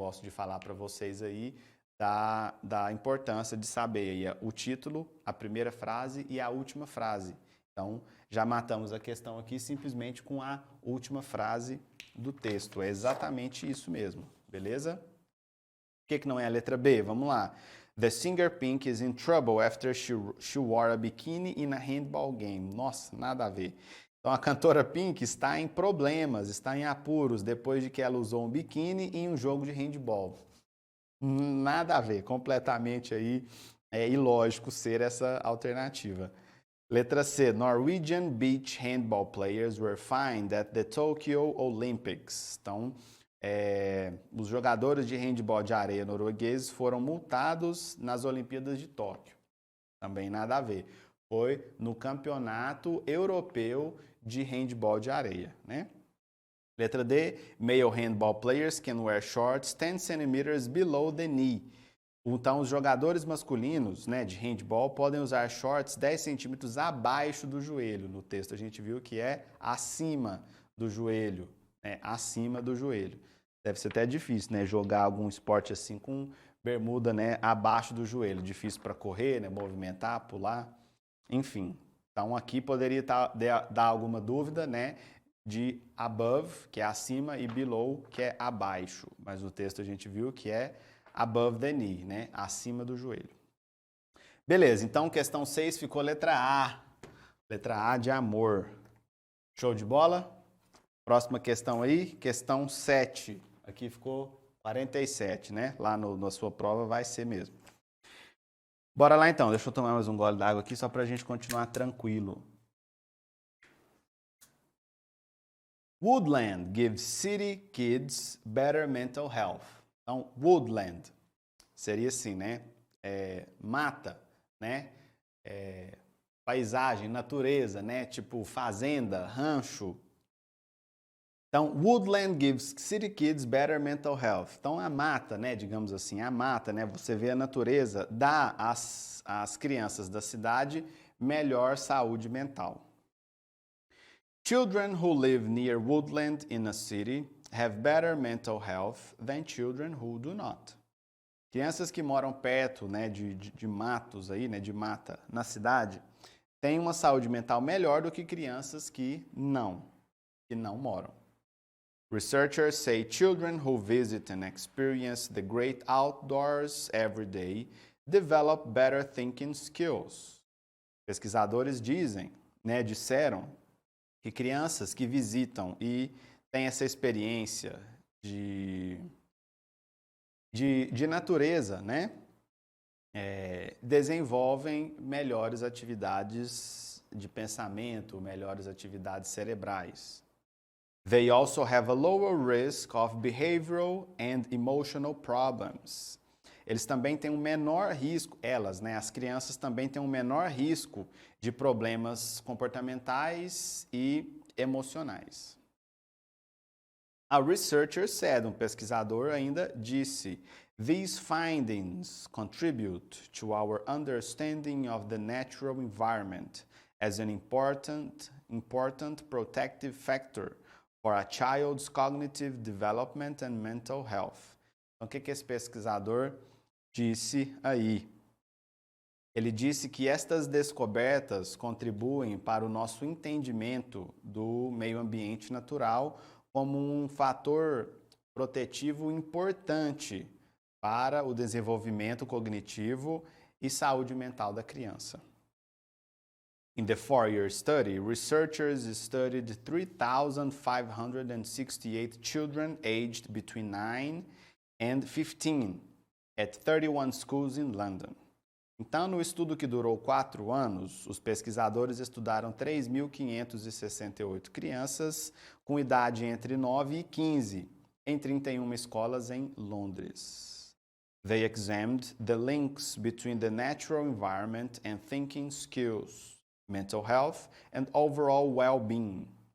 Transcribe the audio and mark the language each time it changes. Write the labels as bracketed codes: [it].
[pt] Gosto de falar para vocês aí da importância de saber aí o título, a primeira frase e a última frase. Então, já matamos a questão aqui simplesmente com a última frase do texto. É exatamente isso mesmo, beleza? O que não é a letra B? Vamos lá. [en] The singer Pink is in trouble after she wore a bikini in a handball game. [pt] Nossa, nada a ver. Então, a cantora Pink está em problemas, está em apuros, depois de que ela usou um biquíni em um jogo de handball. Nada a ver, completamente aí ilógico ser essa alternativa. Letra C. [en] Norwegian beach handball players were fined at the Tokyo Olympics. [pt] Então, os jogadores de handball de areia noruegueses foram multados nas Olimpíadas de Tóquio. Também nada a ver. Foi no Campeonato Europeu de Handball de Areia, né? Letra D. [en] Male handball players can wear shorts 10 cm below the knee. [pt] Então, os jogadores masculinos, né, de handball podem usar shorts 10 centímetros abaixo do joelho. No texto a gente viu que é acima do joelho, né, acima do joelho. Deve ser até difícil, né, jogar algum esporte assim com bermuda, né, abaixo do joelho. Difícil para correr, né, movimentar, pular, enfim. Então, aqui poderia dar alguma dúvida, né, de above, que é acima, e below, que é abaixo. Mas no texto a gente viu que é [en] above the knee, [pt] né? Acima do joelho. Beleza, então questão 6 ficou letra A. Letra A de amor. Show de bola? Próxima questão aí, questão 7. Aqui ficou 47, né? Lá na sua prova vai ser mesmo. Bora lá então, deixa eu tomar mais um gole d'água aqui só pra gente continuar tranquilo. [en] Woodland gives city kids better mental health. [pt] Então, woodland seria assim, né? Mata, né? Paisagem, natureza, né? Tipo fazenda, rancho. Então, [en] woodland gives city kids better mental health. [pt] Então, a mata, né? Digamos assim, a mata, né? Você vê a natureza, dá às crianças da cidade melhor saúde mental. [en] Children who live near woodland in a city have better mental health than children who do not. [pt] Crianças que moram perto, né, de matos aí, né, de mata na cidade, têm uma saúde mental melhor do que crianças que não moram. [en] Researchers say children who visit and experience the great outdoors every day develop better thinking skills. [pt] Pesquisadores disseram que crianças que visitam e têm essa experiência de natureza, né, desenvolvem melhores atividades de pensamento, melhores atividades cerebrais. [en] They also have a lower risk of behavioral and emotional problems. [pt] Eles também têm um menor risco, elas, né, as crianças também têm um menor risco de problemas comportamentais e emocionais. [en] A researcher said, [pt] um pesquisador ainda disse, [en] these findings contribute to our understanding of the natural environment as an important protective factor for a child's cognitive development and mental health. [pt] Então, o que esse pesquisador disse aí? Ele disse que estas descobertas contribuem para o nosso entendimento do meio ambiente natural como um fator protetivo importante para o desenvolvimento cognitivo e saúde mental da criança. [en] In the 4-year study, researchers studied 3,568 children aged between 9 and 15 at 31 schools in London. [pt] Então, no estudo que durou 4 anos, os pesquisadores estudaram 3.568 crianças com idade entre 9 e 15 em 31 escolas em Londres. [en] They examined the links between the natural environment and thinking skills, mental health and overall well-being.